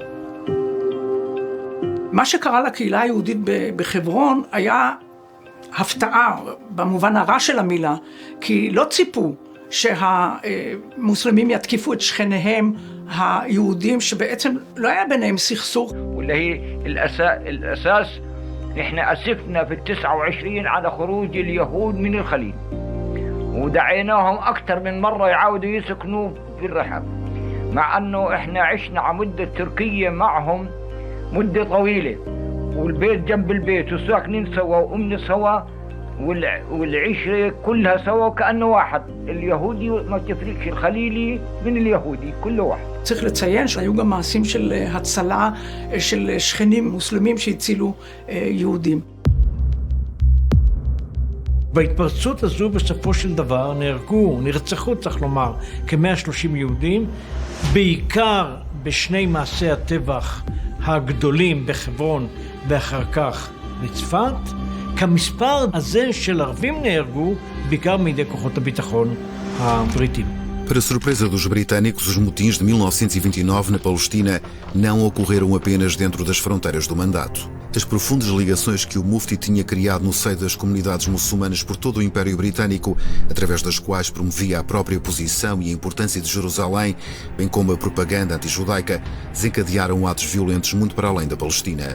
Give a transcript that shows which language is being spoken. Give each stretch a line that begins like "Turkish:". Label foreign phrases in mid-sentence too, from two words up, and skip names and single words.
Hebrew: מה שקרה לקהילה היהודית בחברון היה הפתעה במובן הרע של המילה, כי לא ציפו שהמוסלמים יתקיפו את שכניהם היהודים, שבעצם לא היה ביניהם סכסוך.
Arabic: واللي الأساس نحن أسفنا في 29 على خروج اليهود من الخليج، ودعيناهم أكثر من مرة يعاودوا يسكنوا في الرحاب، مع أنه إحنا عشنا على مدة تركية معهم مدة طويلة، والبيت جنب البيت وساكنين سوا وأمن سوا والعشرة كلها سوا كأنه واحد. اليهودي ما تفرقش الخليلي من اليهودي، كله واحد.
Hebrew: צריך לציין שהיו גם מעשים של הצלה של שכנים מוסלמים שהצילו יהודים. בהתפרצות הזו בסופו של דבר נרצחו, צריך לומר, כ-130 יהודים, בעיקר בשני מעשי הטבח הגדולים בחברון ואחר כך בצפת. כמספר הזה של ערבים נהרגו בעיקר מידי כוחות הביטחון הבריטים.
Portuguese: Para surpresa dos britânicos, os motins de 1929 na Palestina não ocorreram apenas dentro das fronteiras do mandato. As profundas ligações que o Mufti tinha criado no seio das comunidades muçulmanas por todo o Império Britânico, através das quais promovia a própria posição e a importância de Jerusalém, bem como a propaganda anti-judaica, desencadearam atos violentos muito para além da Palestina.